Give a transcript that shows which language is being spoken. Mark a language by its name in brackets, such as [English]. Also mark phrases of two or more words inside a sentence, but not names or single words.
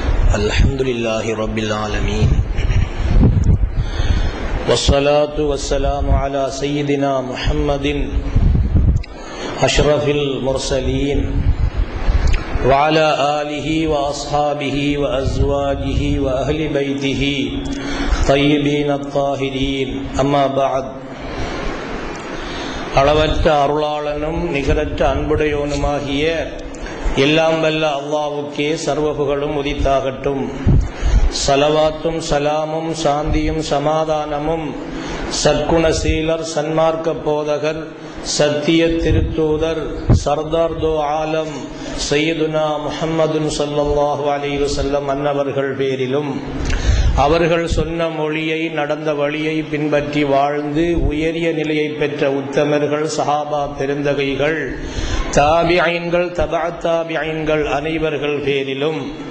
[Arabic] الحمد لله رب العالمين والصلاة والسلام على سيدنا محمد أشرف المرسلين وعلى آله وأصحابه وأزواجه وأهل بيته طيبين الطاهرين أما بعد [Tamil] அளவற்ற அருளாளனும் நிகரற்ற அன்புடையோனுமாகிய எல்லாம் வல்ல அல்லாஹ்வுக்கே சர்வ புகழும் உரித்தாகட்டும். ஸலவாத்தும் ஸலாமும் சாந்தியும் சமாதானமும் சற்குணசீலர் சன்மார்க்க போதகர் சத்திய திருத்தூதர் [Urdu] سردار دو عالم [Arabic] سيدنا محمد صلى الله عليه وسلم [Tamil] அன்னவர்கள் பேரிலும், அவர்கள் சொன்ன மொழியை நடந்த வழியை பின்பற்றி வாழ்ந்து உயரிய நிலையை பெற்ற உத்தமர்கள் சஹாபா பெருந்தகைகள் தாபியீன்கள் தபஅ தாபியீன்கள் அனைவர்கள் பேரிலும்,